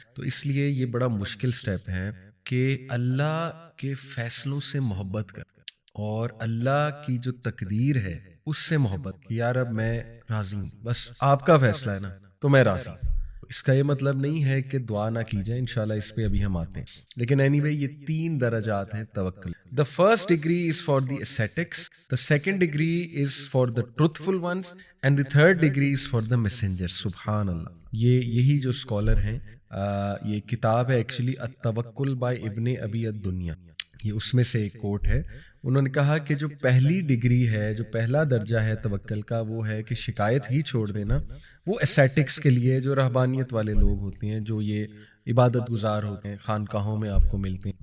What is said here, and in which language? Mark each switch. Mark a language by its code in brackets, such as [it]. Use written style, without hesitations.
[ur] تو اس لیے یہ بڑا مشکل سٹیپ ہے کہ اللہ کے فیصلوں سے محبت کر, اور اللہ کی جو تقدیر ہے اس سے محبت کہ یار اب میں راضی ہوں, بس آپ کا فیصلہ ہے نا تو میں راضی ہوں. اس کا یہ مطلب نہیں ہے کہ دعا نہ کی جائے, انشاءاللہ اس پہ ابھی ہم آتے ہیں. لیکن اینی وے یہ 3 درجات ہیں توکل. [en] The first degree is for the ascetics, the second degree is for the truthful ones, and the third degree is for the messengers. [ur] سبحان اللہ. یہی جو اسکالر ہیں, یہ کتاب ہے ایکچولی التوکل بائی ابن ابی الدنیا, یہ اس میں سے ایک کوٹ ہے. انہوں نے کہا کہ جو پہلی ڈگری ہے, جو پہلا درجہ ہے توکل کا, وہ ہے کہ شکایت ہی چھوڑ دینا. وہ اسیٹکس کے لیے, جو رہبانیت والے لوگ ہوتے ہیں, جو یہ عبادت گزار ہوتے ہیں, خانقاہوں میں آپ کو ملتے ہیں.